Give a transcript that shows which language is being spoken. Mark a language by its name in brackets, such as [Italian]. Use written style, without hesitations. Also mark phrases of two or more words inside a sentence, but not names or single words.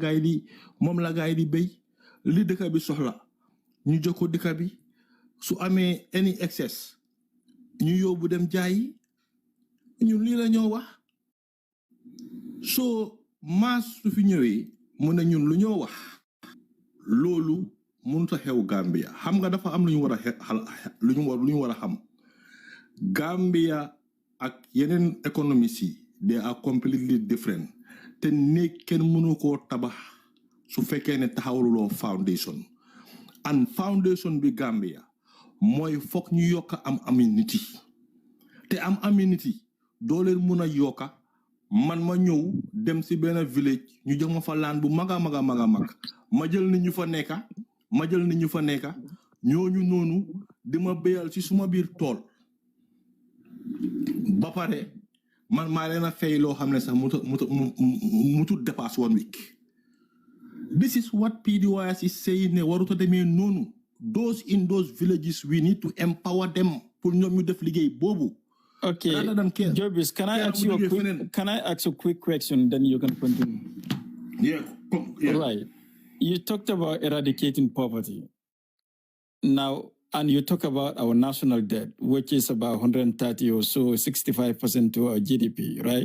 [Wolof] gaay di béy li dëkk bi soxla ñu jokko dëkk bi su amee [English] any excess [Wolof] ñu yóbbu dem jaayi ñun lii la ñoo wax soo maas su fi ñëwee mu ne ñun lu ñoo wax loolu mënut a xew Gambia xam nga dafa am lu ñu war a xam Gambia ak yeneen économies yi [English] they are completely different [Wolof] te néeg kenn mënu koo tabax su fekkee ne taxawluloo [English] foundation and foundation [Wolof] bi Gambia mooy foog ñu yokka am amenity te am amenity doo leen mun a yokka man ma ñëw dem si benn village ñu jox ma fa laan bu mag ma jël nit ñu fa nekka ñooñu noonu di ma béyal ci suma biir tool ba pare man maa leen a fay loo xam ne sax mutu dépasse 1 week. [English] This is what PDOIS is saying [Wolof] ne waruta demee noonu. [English] Those in those villages we need to empower them pour [Wolof] ñoom ñu def liggéey boobu. [English] Okay, Jobis, can I ask you a quick question, then you can continue? Yeah. Right. You talked about eradicating poverty. Now, and you talk about our national debt, which is about 130 or so, 65% to our GDP, right?